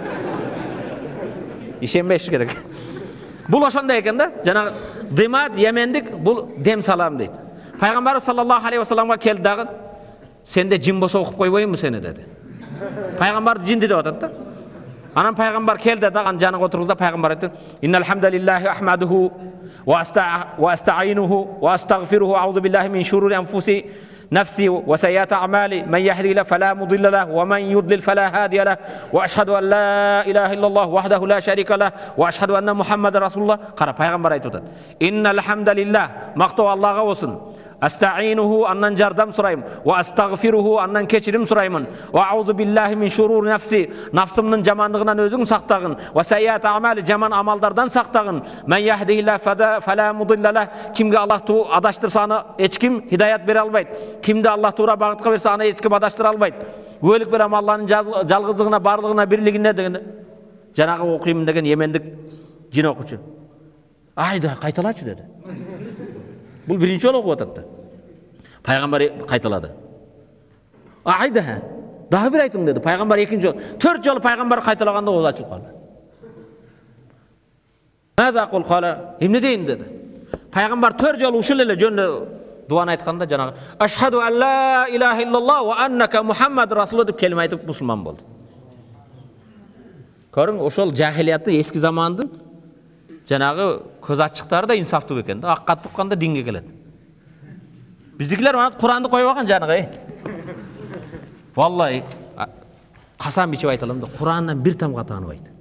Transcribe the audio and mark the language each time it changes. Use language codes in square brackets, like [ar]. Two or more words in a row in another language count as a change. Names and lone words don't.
[ky] Ишенбеш керек. Бул ошондой экен да. Жана дымат Йемендик бул дем салам дейт. Пайгамбар [ar] صلى الله عليه وسلم [ky] келди дагы, сенде жин болсо окуп койбоймунбу сени деди. Пайгамбарды жинди деп атат да. Анан пайгамбар келди дагы жаныга отургузда пайгамбар айтты: [ar] "إن الحمد لله أحمده وأستعينه وأستغفره أعوذ بالله من شرور أنفسي نفسي وسيئات أعمالي من يهدي له فلا مضل له ومن يضلل فلا هادي له وأشهد أن لا إله إلا الله وحده لا شريك له وأشهد أن محمد رسول الله." [ky] Кара пайгамбар айтып атат: [ar] "إن الحمد لله", [ky] мактоо Аллага болсун. "Астаинуху", андан жардам сурайм. [ar] "وأستغفره", [ky] андан кечирим сураймын. [ar] "وأعوذ بالله من شرور نفسي", [ky] нафсымдын жамандыгынан өзүң сактагын. [ar] "وسيئات أعمالي", [ky] жаман амалдардан сактагын. [ar] "من يهده الله فلا مضل له", [ky] кимге Аллах адаштырса аны эч ким хидаят бере албайт. Кимди Аллах туура багытка берсе аны эч ким адаштыра албайт. Күбөлүк берем Алланын жалгыздыгына, барлыгына, бирлигине деген. Жанагы окуйм деген Йемендик жин окуучу. "Айда, кайталачы" деди. Бул биринчи жолу окуп атат да. Пайгамбар кайталады. "Айда, дагы бир айтың" деди. Пайгамбар экинчи жолу, 4 жолу пайгамбар кайталаганда ооз ачылып калды. [ar] "ماذا قل قال", [ky] эмне дейин деди. Пайгамбар 4 жолу ушул эле жөнүндө дуаны айтканда жанагы [ar] "أشهد أن لا إله إلا الله وأنك محمد رسول" [ky] деп келиме айтып мусулман болду. Көрүң, ошол жахилияттын эски замандын жанагы көз ачыктары да инсафтуу экен да. Акка тукканда динге келет. Биздикилер ана Куранды койбаган жанагы. Валлаhi касам ичип айталам да, Курандан бир тамга тааныбайт.